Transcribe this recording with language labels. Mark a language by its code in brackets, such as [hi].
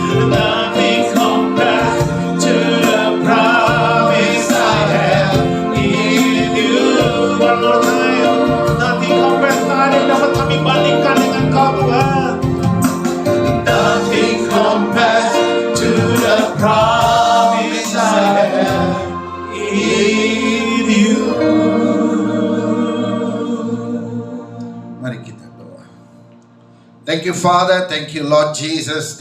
[en] Nothing compares to the promise I have in you. One more time. Nothing compares, [id] tak ada yang dapat kami bandingkan dengan kau Tuhan. [en] Nothing compares to the promise I have in you. [id] Mari kita doa. [en] Thank you, Father. Thank you, Lord Jesus.